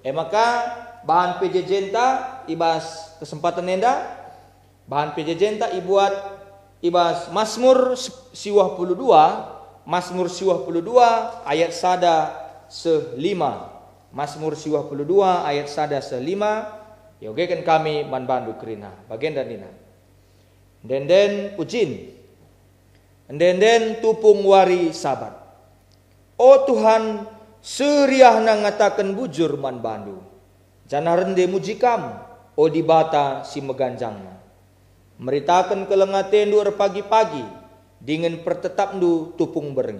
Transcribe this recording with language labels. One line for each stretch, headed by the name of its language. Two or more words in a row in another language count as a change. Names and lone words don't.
Batak Karo: MK bahan PJJ enta, ibas kesempatan enda, bahan PJJ enta ibuat ibas Mazmur siwah 22, Mazmur siwah 22 ayat sada se-5. Mazmur siwah 22 ayat sada se-5. Yogekan kami man bandu krina bagian dan dina. Den ujin. Den tupung wari sabat. O Tuhan, seriah ngatakan bujur man bandu. Jana rende mujikam, o dibata si meganjangna. Meritakan kelengatendu pagi-pagi, dengan pertetapndu tupung berengi.